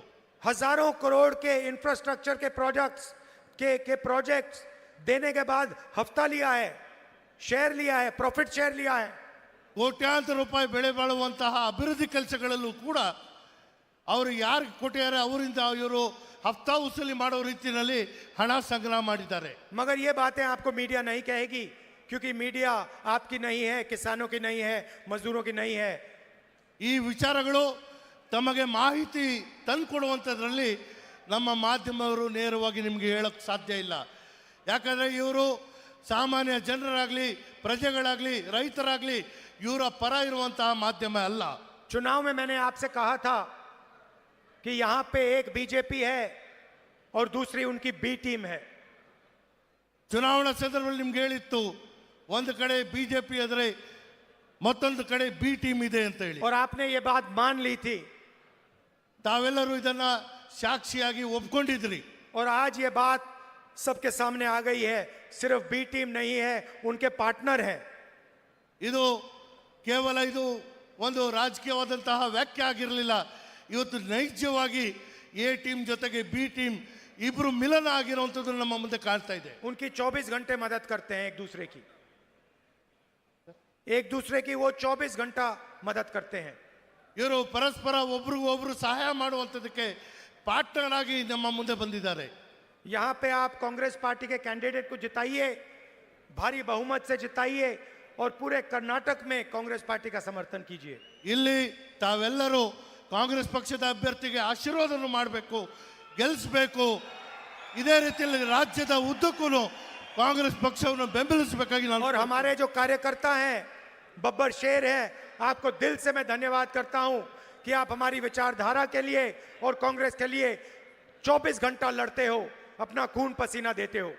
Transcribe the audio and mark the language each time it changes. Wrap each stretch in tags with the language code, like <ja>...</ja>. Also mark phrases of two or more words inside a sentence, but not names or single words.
<hi>हजारों करोड़ के इंफ्रास्ट्रक्चर के प्रोजेक्ट्स देने के बाद हफ्ता लिया है, शेयर लिया है,</hi> <en>profit share</en> <hi>लिया है।</hi> <kn>ಕೋಟ್ಯಾಂತರ ರೂಪಾಯಿ ಬೆಳೆ ಬಾಳುವಂತಹ ಅಭಿವೃದ್ಧಿ ಕೆಲಸಗಳಲ್ಲೂ ಕೂಡ ಅವರು ಯಾರಿಗೆ ಕೊಟ್ಟಿದ್ದಾರೆ ಅವರಿಂದ ಇವರು ಹಫ್ತಾ ವಸೂಲಿ ಮಾಡೋ ರೀತಿಯಲ್ಲಿ ಹಣ ಸಂಗ್ರಹ ಮಾಡಿದ್ದಾರೆ.</kn> <hi>मगर ये बातें आपको मीडिया नहीं कहेगी, क्योंकि मीडिया आपकी नहीं है, किसानों की नहीं है, मजदूरों की नहीं है।</hi> <kn>ಈ ವಿಚಾರಗಳು ತಮಗೆ ಮಾಹಿತಿ ತಂದುಕೊಡುವಂಥದ್ರಲ್ಲಿ ನಮ್ಮ ಮಾಧ್ಯಮವರು ನೇರವಾಗಿ ನಿಮಗೆ ಹೇಳಕ್ಕೆ ಸಾಧ್ಯ ಇಲ್ಲ. ಯಾಕಂದರೆ ಇವರು ಸಾಮಾನ್ಯ ಜನರಾಗಲಿ, ಪ್ರಜೆಗಳಾಗಲಿ, ರೈತರಾಗಲಿ ಇವರ ಪರ ಇರುವಂತಹ ಮಾಧ್ಯಮ ಅಲ್ಲ.</kn> <hi>चुनाव में मैंने आपसे कहा था कि यहां पे एक बीजेपी है और दूसरी उनकी</hi> <en>B team</en> <hi>है।</hi> <kn>ಚುನಾವಣಾ ಸಂದರ್ಭದಲ್ಲಿ ನಿಮ್ಗೆ ಹೇಳಿತ್ತು, ಒಂದು ಕಡೆ ಬಿಜೆಪಿ ಆದರೆ ಮತ್ತೊಂದು ಕಡೆ</kn> <en>B team</en> <kn>ಇದೆ ಅಂತ ಹೇಳಿ.</kn> <hi>और आपने ये बात मान ली थी</hi> <kn>ತಾವೆಲ್ಲರೂ ಇದನ್ನ ಸಾಕ್ಷಿಯಾಗಿ ಒಪ್ಕೊಂಡಿದ್ರಿ.</kn> <hi>और आज ये बात सबके सामने आ गई है। सिर्फ</hi> <en>B team</en> <hi>नहीं है, उनके पार्टनर हैं।</hi> <kn>ಇದು ಕೇವಲ ಇದು ಒಂದು ರಾಜಕೀಯವಾದಂತಹ ವ್ಯಾಖ್ಯೆ ಆಗಿರಲಿಲ್ಲ. ಇವತ್ತು ನೈಜವಾಗಿ</kn> <en>A team</en> <kn>ಜೊತೆಗೆ</kn> <en>B team</en> <kn>ಇಬ್ರು ಮಿಲನ ಆಗಿರುವಂಥದ್ದು ನಮ್ಮ ಮುಂದೆ ಕಾಣ್ತಾ ಇದೆ.</kn> <hi>उनकी 24 घंटे मदद करते हैं एक दूसरे की वो 24 घंटा मदद करते हैं।</hi> <kn>ಇವರು ಪರಸ್ಪರ ಒಬ್ರಿಗೊಬ್ರು ಸಹಾಯ ಮಾಡುವಂಥದ್ದಕ್ಕೆ ಪಾರ್ಟ್ನರ್ ಆಗಿ ನಮ್ಮ ಮುಂದೆ ಬಂದಿದ್ದಾರೆ.</kn> <hi>यहाँ पे आप कांग्रेस पार्टी के कैंडिडेट को जिताइए, भारी बहुमत से जिताइए और पूरे कर्नाटक में कांग्रेस पार्टी का समर्थन कीजिए।</hi> <kn>ಇಲ್ಲಿ ತಾವೆಲ್ಲರೂ ಕಾಂಗ್ರೆಸ್ ಪಕ್ಷದ ಅಭ್ಯರ್ಥಿಗೆ ಆಶೀರ್ವಾದವನ್ನು ಮಾಡಬೇಕು, ಗೆಲ್ಲಿಸಬೇಕು. ಇದೇ ರೀತಿಯಲ್ಲಿ ರಾಜ್ಯದ ಉದ್ದಕ್ಕೂ ಕಾಂಗ್ರೆಸ್ ಪಕ್ಷವನ್ನು ಬೆಂಬಲಿಸಬೇಕಾಗಿ ನಾನು</kn> <hi>और हमारे जो कार्यकर्ता हैं, बब्बर शेर हैं, आपको दिल से मैं धन्यवाद करता हूं कि आप हमारी विचारधारा के लिए और कांग्रेस के लिए 24 घंटा लड़ते हो, अपना खून पसीना देते हो.</hi>